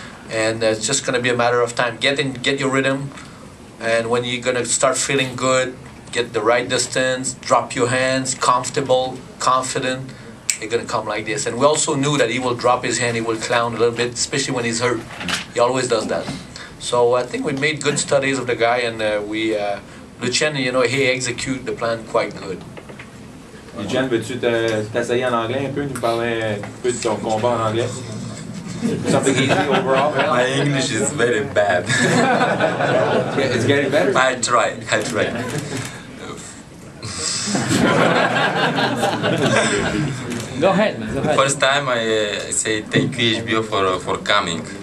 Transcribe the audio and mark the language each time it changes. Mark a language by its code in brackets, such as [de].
[en] And it's just going to be a matter of time. Get your rhythm. And when you're going to start feeling good, get the right distance, drop your hands, comfortable, confident, you're going to come like this. And we also knew that he will drop his hand, he will clown a little bit, especially when he's hurt. He always does that. So I think we made good studies of the guy, and Lucien, you know, he executed the plan quite good. [fr] Lucien, veux-tu t'essayer en anglais un peu, nous parler un peu de ton combat en anglais? [en] Something easy overall? My English is very bad. It's getting better? I try. Go ahead, man. Go ahead. First time I say thank you HBO for coming.